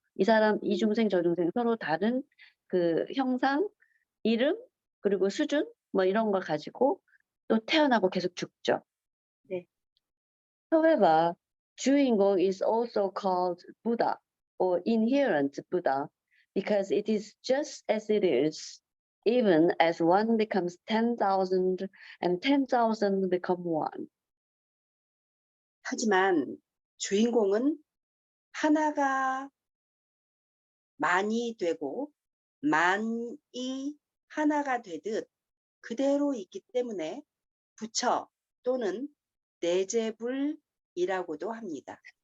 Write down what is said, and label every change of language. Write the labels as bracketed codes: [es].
[ko] 이 사람, 이 중생, 저 중생 서로 다른 그 형상, 이름, 그리고 수준, 뭐 이런 걸 가지고 또 태어나고 계속 죽죠. 네. [en] However, 주인공 is also called Buddha or inherent Buddha because it is just as it is, even as one becomes 10,000 and 10,000 become one. [ko] 하지만 주인공은 하나가 만이 되고 만이 하나가 되듯 그대로 있기 때문에 부처 또는 내재불이라고도 합니다.